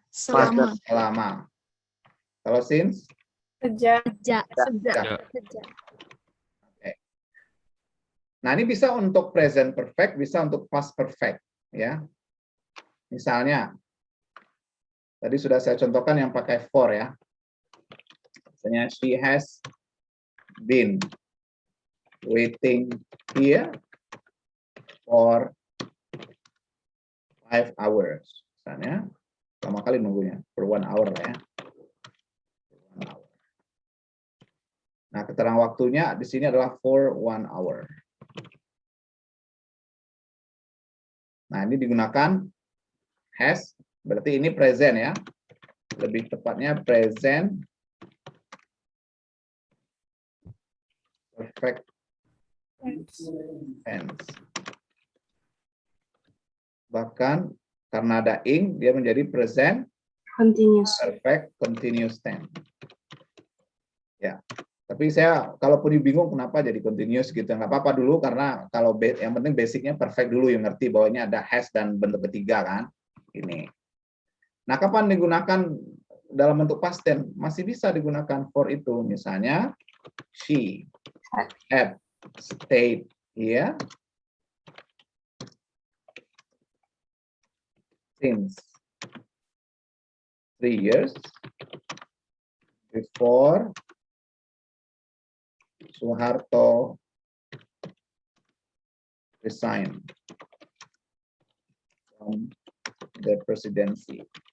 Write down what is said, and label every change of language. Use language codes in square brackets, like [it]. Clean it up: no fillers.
[id] Selama. Kalau since? Sejak. Sejak. Sejak. Nah, ini bisa untuk present perfect, bisa untuk past perfect, ya. Misalnya, tadi sudah saya contohkan yang pakai for ya. Misalnya, [en] she has been waiting here for 5 hours. [id] Misalnya, lama kali nunggunya, for 1 hour lah ya. 1 hour. Nah, keterangan waktunya di sini adalah for 1 hour. Nah, ini digunakan has, berarti ini present ya. Lebih tepatnya present perfect tense. Bahkan karena ada ing, dia menjadi present [en] Continuous. perfect continuous tense. [id] Ya. Tapi saya kalaupun bingung kenapa jadi continuous gitu, nggak apa-apa dulu karena kalau yang penting basicnya perfect dulu, yang ngerti bahwa ini ada has dan bentuk ketiga kan. Ini. Nah, kapan digunakan dalam bentuk past tense? Masih bisa digunakan for itu. Misalnya, [en] she had stayed here since 3 years before Soeharto resigned from the presidency.